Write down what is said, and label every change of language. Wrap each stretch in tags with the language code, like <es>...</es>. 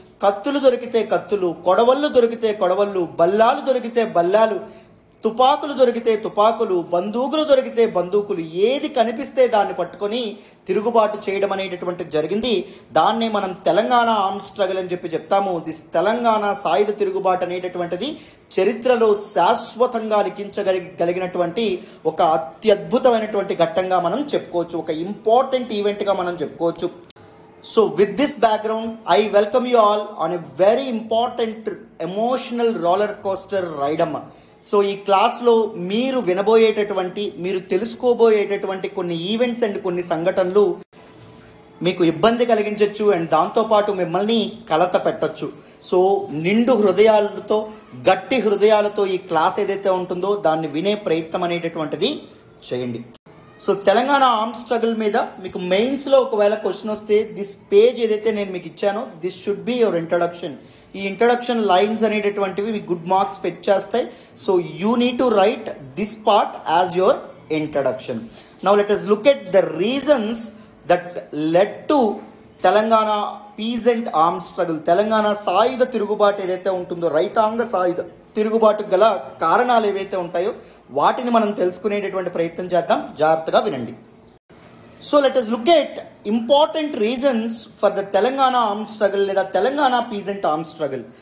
<te>కత్తులు దొరికితే కత్తులు, కొడవళ్ళు దొరికితే కొడవళ్ళు, బల్లాలు దొరికితే బల్లాలు, తుపాకులు దొరికితే తుపాకులు, బందూకులు దొరికితే బందూకులు, ఏది కనిపిస్తే దాన్ని పట్టుకొని తిరుగుబాటు చేయడం అనేటటువంటిది జరిగింది. దాన్నే మనం తెలంగాణ ఆర్మ్ స్ట్రగుల్ అని చెప్పి చెప్తాము. తెలంగాణ సాయుధ తిరుగుబాటు అనేటటువంటిది చరిత్రలో శాశ్వతంగా లిఖించగలిగినటువంటి ఒక అత్యద్భుతమైనటువంటి ఘట్టంగా మనం చెప్పుకోవచ్చు, ఒక ఇంపార్టెంట్ ఈవెంట్గా మనం చెప్పుకోవచ్చు.</te> <en>So with this background, I welcome you all on a very important emotional roller coaster ride అమ్మ.</en> <te>సో ఈ క్లాస్లో మీరు వినబోయేటటువంటి, మీరు తెలుసుకోబోయేటటువంటి కొన్ని ఈవెంట్స్ అండ్ కొన్ని సంఘటనలు మీకు ఇబ్బంది కలిగించవచ్చు అండ్ దాంతోపాటు మిమ్మల్ని కలత పెట్టచ్చు. సో నిండు హృదయాలతో, గట్టి హృదయాలతో ఈ క్లాస్ ఏదైతే ఉంటుందో దాన్ని వినే ప్రయత్నం అనేటటువంటిది చేయండి. సో తెలంగాణ ఆర్మ్ స్ట్రగుల్ మీద మీకు మెయిన్స్లో ఒకవేళ క్వశ్చన్ వస్తే దిస్ పేజ్ ఏదైతే నేను మీకు ఇచ్చానో</te> <en>This should be your introduction.</en> <te>ఈ ఇంట్రడక్షన్ లైన్స్ అనేటటువంటివి మీకు</te> <en>good marks fetch</en> <te>చేస్తాయి.</te> <en>So you need to write this part as your introduction. Now let us look at the reasons that led to Telangana peasant arm struggle.</en> <te>Telangana సాయుధ తిరుగుబాటు ఏదైతే ఉంటుందో, రైతాంగ సాయుధ తిరుగుబాటుకు గల కారణాలు ఏవైతే ఉంటాయో వాటిని మనం తెలుసుకునేటటువంటి ప్రయత్నం చేద్దాం. జాగ్రత్తగా వినండి.</te> <en>So let us look at important reasons for the Telangana arm struggle లేదా Telangana peasant arm struggle.</en>